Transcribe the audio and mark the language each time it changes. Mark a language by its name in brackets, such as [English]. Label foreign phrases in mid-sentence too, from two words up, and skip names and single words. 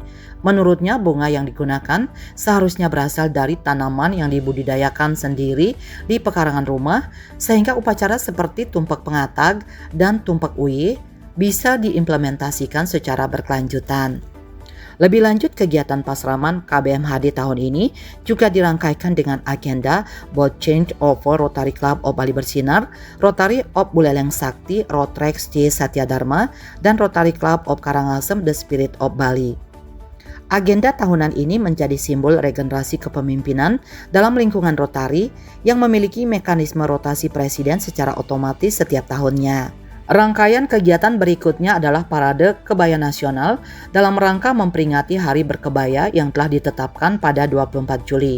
[Indonesian] Menurutnya, bunga yang digunakan seharusnya berasal dari tanaman yang dibudidayakan sendiri di pekarangan rumah, sehingga upacara seperti tumpak pengatag dan tumpak uye bisa diimplementasikan secara berkelanjutan. Lebih lanjut, kegiatan pasraman KBMHD tahun ini juga dirangkaikan dengan agenda [English] Bold Change over [Indonesian] Rotary Club of Bali Bersinar, Rotary of Buleleng Sakti, Rotrex C Satya Dharma, dan Rotary Club of Karangasem The Spirit of Bali. Agenda tahunan ini menjadi simbol regenerasi kepemimpinan dalam lingkungan Rotary yang memiliki mekanisme rotasi presiden secara otomatis setiap tahunnya. Rangkaian kegiatan berikutnya adalah Parade Kebaya Nasional dalam rangka memperingati Hari Berkebaya yang telah ditetapkan pada 24 Juli.